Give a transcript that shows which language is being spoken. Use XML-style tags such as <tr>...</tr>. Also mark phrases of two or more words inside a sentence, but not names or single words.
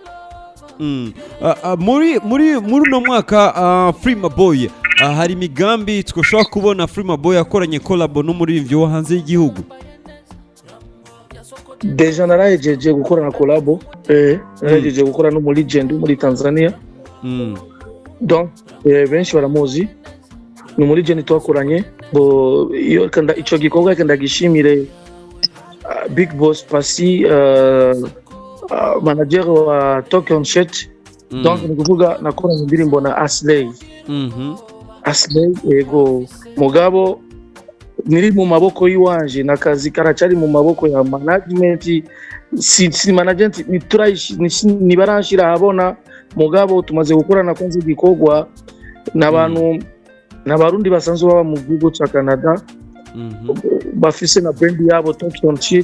<rn>Muri uno mwaka Freema Boy, hari imigambi twoshobora kubona Freema Boy akoranye collab no muri ivyo hanze y'igihugu? Deja narajeje gukora na collabo, narajeje gukora no muri Legend muri Tanzania. Donc benshi baramuzi, no muri Legend twakoranye, iyo kanda ico gikorwa kanda gishimire Big Boss Pasi, manager wa Tokyo Chat. Donc nikuvuga nakora indirimbo na Aslay. Aslay ego mugabo niri mu maboko yiwanje, nakazi karacari mu maboko ya management. Si management ni barashira habona, mugabo tumaze gukorana kwanze gikorwa n'abantu n'abarundi basanzwe baba mu gihugu cya Canada, bafise na brand yabo Tokyo Chat.</rn>